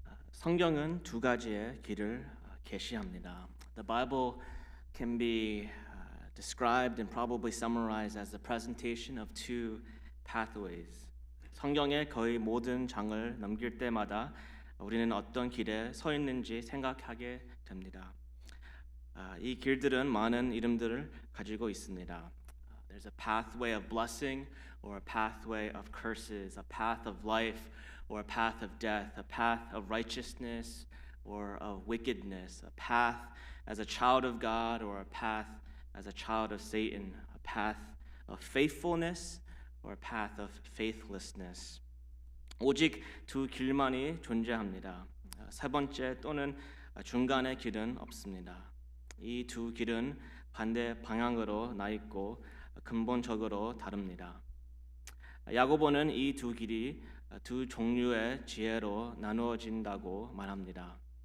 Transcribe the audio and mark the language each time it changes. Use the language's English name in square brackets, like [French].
[Korean] 성경은 두 가지의 길을 계시합니다. [English] The Bible can be described and probably summarized as the presentation of two pathways. [Korean] 성경의 거의 모든 장을 넘길 때마다 우리는 어떤 길에 서 있는지 생각하게 됩니다. 이 길들은 많은 이름들을 가지고 있습니다. [English] There's a pathway of blessing or a pathway of curses, a path of life or a path of death, a path of righteousness or of wickedness, a path as a child of God or a path as a child of Satan, a path of faithfulness or a path of faithlessness. [Korean] 오직 두 길만이 존재합니다. 세 번째 또는 중간의 길은 없습니다. 이 두 길은 반대 방향으로 나 있고 근본적으로 다릅니다. 야고보는 이 두 길이 두 종류의 지혜로 나누어진다고 말합니다.